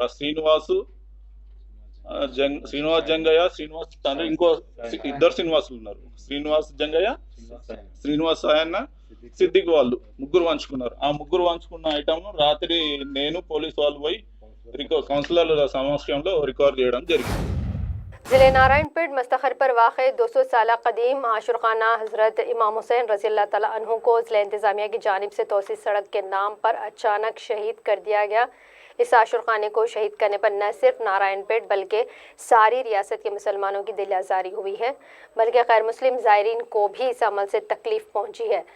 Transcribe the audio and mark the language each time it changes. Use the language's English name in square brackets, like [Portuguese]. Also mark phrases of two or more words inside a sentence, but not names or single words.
[Telugu] ఆ శ్రీనివాస్ జంగయ్య, శ్రీనివాస్ తండ్రి, ఇంకో ఇద్దరు శ్రీనివాసులు ఉన్నారు, శ్రీనివాస్ జంగయ్య, శ్రీనివాస్ ఆయన, సిద్దికి వాళ్ళు ముగ్గురు పంచుకున్నారు. ఆ ముగ్గురు పంచుకున్న ఐటమ్ రాత్రి నేను పోలీసు వాళ్ళు పోయి కౌన్సిలర్ల సమక్షంలో రికవర్ చేయడం జరిగింది. [Urdu] ضلع نارائن پیٹ مستخر پر واقع 200 سالہ قدیم عاشقانہ حضرت امام حسین رضی اللہ تعالیٰ عنہ کو ضلع انتظامیہ کی جانب سے توسیع سڑک کے نام پر اچانک شہید کر دیا گیا۔ اس عاشقانے کو شہید کرنے پر نہ صرف نارائن پیٹ بلکہ ساری ریاست کے مسلمانوں کی دل آزاری ہوئی ہے، بلکہ غیر مسلم زائرین کو بھی اس عمل سے تکلیف پہنچی ہے۔